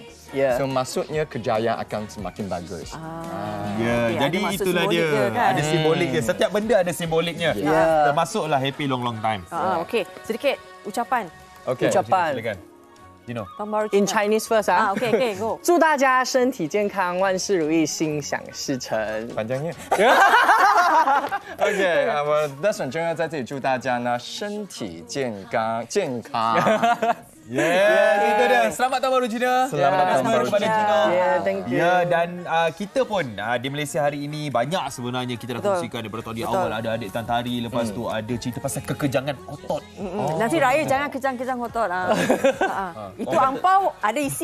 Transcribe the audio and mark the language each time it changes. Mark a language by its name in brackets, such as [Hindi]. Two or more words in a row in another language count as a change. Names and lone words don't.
[Malay] So maksudnya kejayaan akan semakin bagus. Jadi ada maksud itulah simbolik dia. dia, kan? Ada simbolik dia. Setiap benda ada simboliknya. Termasuklah [English] Happy Long Time. [Malay] Okey, sedikit ucapan Okey. Ucapan. Silakan. Gino. Tahun Baru In Cina. [English] Chinese first Okey, go. [Chinese] 祝大家身体健康，万事如意，心想事成。 [Malay] panjangnya. [Chinese] OK，我Desmond 真的在这里祝大家呢身体健康。 [Malay] Yes, itu dia. Selamat Tahun Baru Cina. Selamat Tahun Baru kepada Cina. [English] Thank you. [Malay] Ya, dan kita pun di Malaysia hari ini banyak sebenarnya kita dah kongsikan daripada tadi awal. Ada adik tantari, lepas tu ada cerita pasal kekejangan otot. Nanti raya jangan kejang-kejang otot. Itu ampau ada isi